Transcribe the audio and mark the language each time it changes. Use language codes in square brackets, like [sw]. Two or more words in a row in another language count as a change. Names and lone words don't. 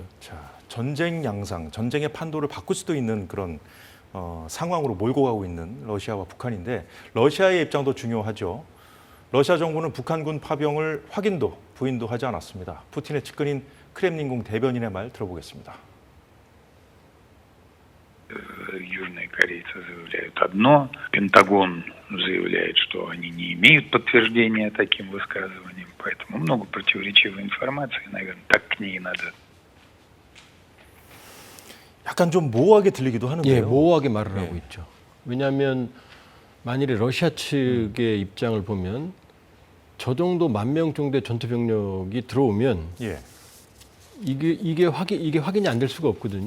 [ko] 자, 전쟁 양상, 전쟁의 판도를 바꿀 수도 있는 그런 상황으로 몰고 가고 있는 러시아와 북한인데 러시아의 입장도 중요하죠. 러시아 정부는 북한군 파병을 확인도 부인도 하지 않았습니다. 푸틴의 측근인 크렘린궁 대변인의 말 들어보겠습니다. [ru] Южные корейцы заявляют одно, Пентагон заявляет, что они не имеют подтверждения таким высказываниям, поэтому много противоречивой информации, наверное, так к ней и надо. [ko] 약간 좀 모호하게 들리기도 하는데요. 예, 모호하게 말을 하고 있죠. 왜냐하면 만일에 러시아 측의 입장을 보면 저 정도 10,000명 정도의 전투 병력이 들어오면 이게 확인이 안 될 수가 없거든요.